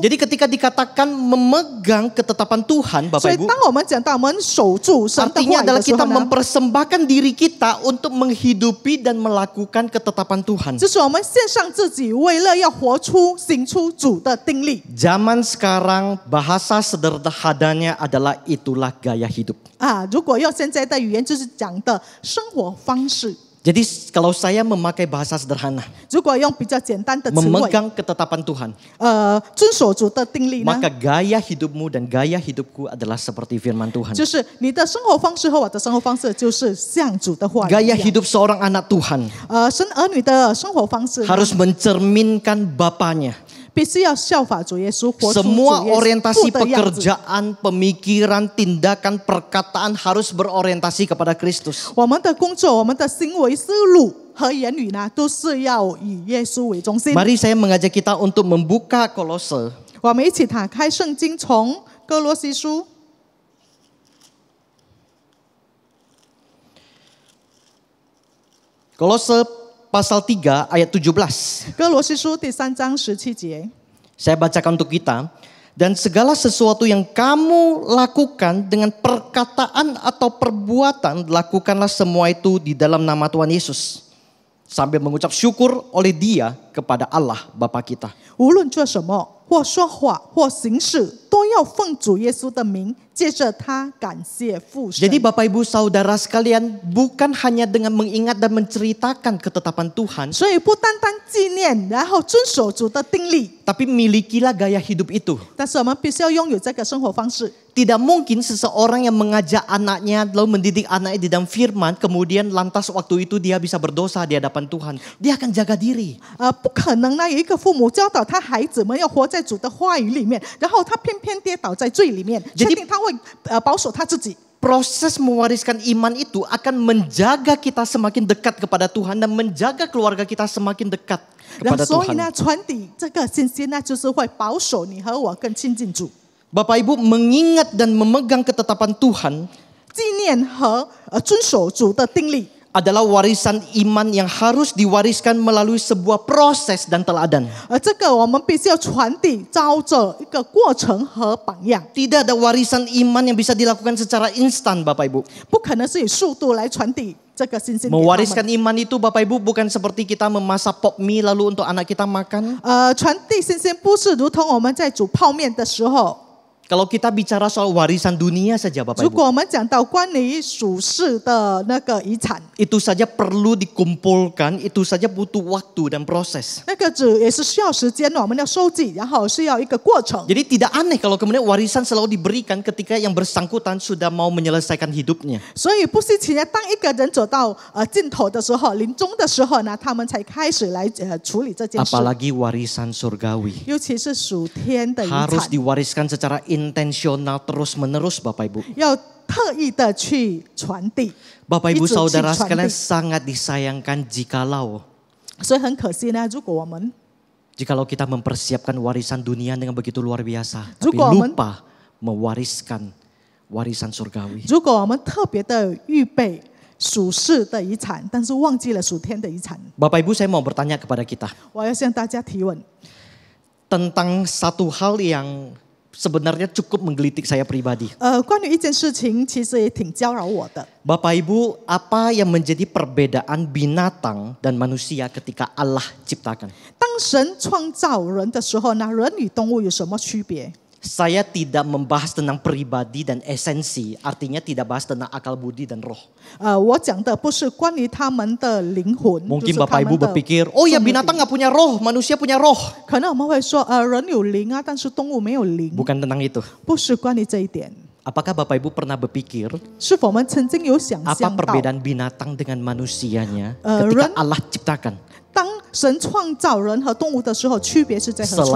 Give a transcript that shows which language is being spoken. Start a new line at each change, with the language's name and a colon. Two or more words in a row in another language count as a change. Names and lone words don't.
Indonesian: Jadi ketika dikatakan memegang ketetapan Tuhan
Chinese: 所
Indonesian: Bapak
Chinese: 以
Indonesian: Ibu,
Chinese: 当我们讲到我们守住神的
Indonesian: artinya
Chinese: 话语
Indonesian: adalah
Chinese: 的时候
Indonesian: kita
Chinese: 呢，
Indonesian: mempersembahkan diri kita untuk menghidupi dan melakukan ketetapan Tuhan.
Chinese: 就是我们献上自己，为了要活出、行出主的定力。
Indonesian: Zaman sekarang bahasa sederhananya adalah itulah gaya hidup.
Chinese: 如果用现在的语言，就是讲的生活方式。
Indonesian: Jadi kalau saya memakai bahasa sederhana,
Chinese: 如果用比较简单的词汇，
Indonesian: memegang ketetapan Tuhan,
Chinese: 遵守主的定力呢，
Indonesian: maka gaya hidupmu dan gaya hidupku adalah seperti firman Tuhan.
Chinese: 就是你的生活方式和我的生活方式就是像主的话语一
Indonesian: Gaya
Chinese: 样。
Indonesian: hidup seorang anak Tuhan
Chinese: 神儿女的生活方式呢
Indonesian: harus mencerminkan Bapaknya.
Chinese: 必须要效法主耶稣，活出主
Indonesian: Semua
Chinese: 耶稣
Indonesian: orientasi
Chinese: 的样子。
Indonesian: pekerjaan, pemikiran, tindakan, perkataan harus berorientasi kepada Kristus.
Chinese: 我们的工作、我们的行为、思路和言语呢，都是要以耶稣为中心。
Indonesian: Mari saya mengajak kita untuk membuka Kolose
Chinese: 我们一起打开圣经，从哥罗西书
Indonesian: Kolose pasal 3 ayat 17.
Chinese: 哥罗西书第3章17节。
Indonesian: Saya bacakan untuk kita. Dan segala sesuatu yang kamu lakukan dengan perkataan atau perbuatan, lakukanlah semua itu di dalam nama Tuhan Yesus. Sambil mengucap syukur oleh Dia kepada Allah Bapa kita.
Chinese: 无论做什么，或说话，或行事，都要奉主耶稣的名，借着他感谢父神。
Indonesian: Jadi Bapak Ibu Saudara sekalian, bukan hanya dengan mengingat dan menceritakan ketetapan Tuhan,
Chinese: 所以不单单纪念，然后遵守主的定力，
Indonesian: tapi milikilah gaya hidup itu.
Chinese: 但是我们必须要拥有这个生活方式。
Indonesian: Tidak mungkin seseorang yang mengajak anaknya lalu mendidik anaknya di dalam firman, kemudian lantas waktu itu dia bisa berdosa di hadapan Tuhan. Dia akan jaga diri.
Chinese: 不可能呢，有一个父母教导他孩子们要活在主的话语里面，然后他偏偏跌倒在罪里面，确定他会保守他自己。
Indonesian: Proses mewariskan iman itu akan menjaga kita semakin dekat kepada Tuhan dan menjaga keluarga kita semakin dekat
Chinese: 然后
Indonesian: kepada
Chinese: 所以呢，
Indonesian: Tuhan.
Chinese: 传递这个信息呢，就是会保守你和我更亲近主。
Indonesian: Bapak Ibu mengingat dan memegang ketetapan Tuhan
Chinese: 纪念和遵守主的定力，
Indonesian: adalah warisan iman yang harus diwariskan melalui sebuah proses dan teladan.
Chinese: 而这个我们必须要传递，照着一个过程和榜样，
Indonesian: Tidak ada warisan iman yang bisa dilakukan secara instan, Bapak Ibu.
Chinese: 不可能是以速度来传递这个信心给他们。
Indonesian: Mewariskan iman itu Bapak Ibu bukan seperti kita memasak pop mie lalu untuk anak kita makan.
Chinese: 传递信心不是如同我们在煮泡面的时候，
Indonesian: Kalau kita bicara soal warisan dunia saja Bapak
Chinese: 如
Indonesian: Ibu,
Chinese: 果我们讲到关于属世的那个遗产，
Indonesian: itu saja perlu dikumpulkan, itu saja butuh waktu dan proses.
Chinese: 那个只也是需要时间的，我们要收集，然后是要一个过程。
Indonesian: Jadi tidak aneh kalau kemudian warisan selalu diberikan ketika yang bersangkutan sudah mau menyelesaikan hidupnya.
Chinese: 所以不稀奇呢，当一个人走到尽头的时候，临终的时候呢，他们才开始来处理这件事。
Indonesian: Apalagi warisan surgawi.
Chinese: 尤其是属天的遗
Indonesian: Harus
Chinese: 产，
Indonesian: diwariskan secara intensional terus menerus Bapak Ibu.
Chinese: 要特意的去传递。
Indonesian: Bapak Ibu
Chinese: 一直去
Indonesian: saudara
Chinese: 传
Indonesian: sekalian
Chinese: 递。
Indonesian: sangat disayangkan jikalau
Chinese: 所以很可惜呢，如果我们
Indonesian: kita mempersiapkan warisan dunia dengan begitu luar biasa, tapi Juga, lupa mewariskan warisan surgawi.
Chinese: 如果我们特别的预备属世的遗产，但是忘记了属天的遗产，
Indonesian: Bapak Ibu saya mau bertanya kepada kita
Chinese: 我要向大家提问。
Indonesian: tentang satu hal yang sebenarnya cukup menggelitik saya pribadi.
Chinese: 关于一件事情，其实也挺搅扰我的。
Indonesian: Bapak Ibu, apa yang menjadi perbedaan binatang dan manusia ketika Allah ciptakan?
Chinese: 当神创造人的时候呢，人与动物有什么区别？
Indonesian: Saya tidak membahas tentang pribadi dan esensi, artinya tidak bahas tentang akal budi dan roh.
Chinese: 我讲的不是关于他们的灵魂，
Indonesian: Mungkin
Chinese: 就是他
Indonesian: Bapak
Chinese: 们
Indonesian: Ibu
Chinese: 的
Indonesian: berpikir, oh ya
Chinese: 生命
Indonesian: binatang nggak punya roh, manusia punya roh.
Chinese: 可能我们会说，人有灵啊，但是动物没有灵，
Indonesian: Bukan tentang itu.
Chinese: 不是关于这一点。
Indonesian: Apakah Bapak Ibu pernah berpikir
Chinese: 是否我们曾经有想
Indonesian: apa
Chinese: 象到，
Indonesian: perbedaan binatang dengan manusianya Ren- ketika Allah ciptakan?
Chinese: 当神创造人和动物的时候，区别是在何处？